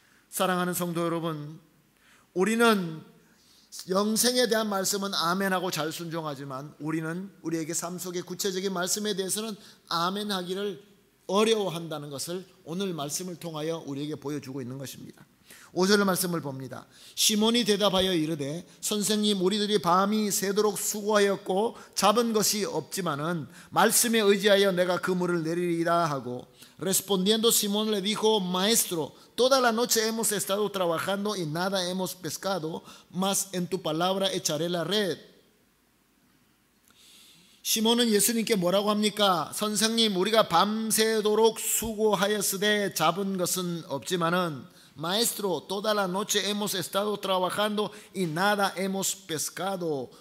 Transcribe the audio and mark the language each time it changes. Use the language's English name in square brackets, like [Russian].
[Korean] 사랑하는 성도 여러분, 우리는 영생에 대한 말씀은 아멘하고 잘 순종하지만 우리는 우리에게 삶 속의 구체적인 말씀에 대해서는 아멘하기를 어려워한다는 것을 오늘 말씀을 통하여 우리에게 보여주고 있는 것입니다. 5절 말씀을 봅니다. 시몬이 대답하여 이르되 선생님, 우리들이 밤이 새도록 수고하였고 잡은 것이 없지만은 말씀에 의지하여 내가 그물을 내리리라 하고, [Spanish] respondiendo Simón le dijo, maestro, toda la noche hemos estado trabajando y nada hemos pescado, mas en tu palabra echaré la red. [Korean] 시몬은 예수님께 뭐라고 합니까? 선생님, 우리가 밤새도록 수고하였으되 잡은 것은 없지만은 [Spanish] Maestro, toda la noche hemos estado trabajando y nada hemos pescado.